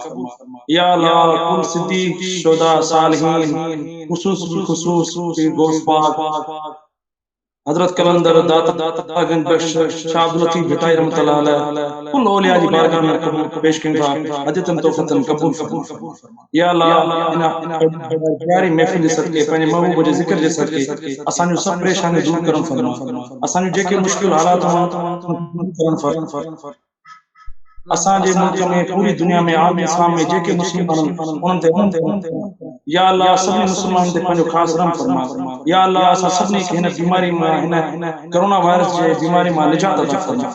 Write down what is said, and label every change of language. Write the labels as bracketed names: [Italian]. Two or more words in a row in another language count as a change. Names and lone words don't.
[Sindhi] या अल्लाह कुल सिद्दीक़ शुहदा सालिहीन खुसूस गौस पाक हजरत कलंदर दाता गंज बख्श शाह अब्दुल लतीफ भिटाई [Arabic] رحمة الله عليه [Sindhi] कुल औलिया जी बारगाह में कबूल पेश कयूं था, [Arabic] هديةً تحفةً [Sindhi] क़बूल फरमा। या अल्लाह इन प्यारी महफ़िल जे सदके पंहिंजे महबूब जे ज़िक्र जे सदके असां जो सब परेशानी दूर करन फरमा। असां जो जेके मुश्किल हालात करन फरमा। असां जे मुल्क में पूरी दुनिया में आलम इस्लाम में जेके मुस्लिमान उन्हनि ते या अल्लाह सभी मुसलमान ते पंहिंजो ख़ासि रहम फरमा। या अल्लाह असां सभिनी खे हिन बीमारी मां हिन [English] corona virus [Sindhi] जे बीमारी मां निजात अता फरमा।